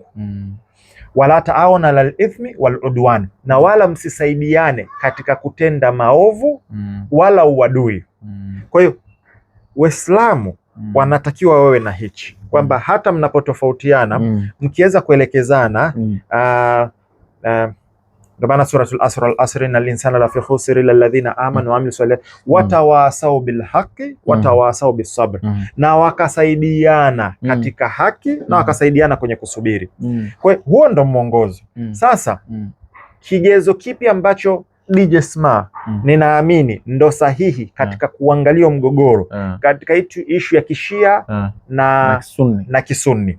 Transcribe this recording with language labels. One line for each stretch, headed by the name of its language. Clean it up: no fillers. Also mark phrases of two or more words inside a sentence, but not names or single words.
Arabic: ولا تعاونوا على الإثم والعدوان,
Swahili: na wala msisaidiane katika kutenda maovu wala uadui. Kwa hiyo Waislamu wanatakiwa wawe na hichi, kwamba hata mnapotofautiana mkiweza kuelekezana. Ndio maana
Arabic: سورة العصر والعصر إن الإنسان لفي خسر إلا الذين آمنوا وعملوا الصالحات وتواصوا بالحق وتواصوا بالصبر,
Swahili: na wakasaidiana katika haki na wakasaidiana kwenye kusubiri. Kwa hiyo huo ndo mwongozo. Sasa kigezo kipi ambacho DJ Sma ninaamini ndo sahihi katika kuangalia mgogoro katika ishu ya kishia na kisunni?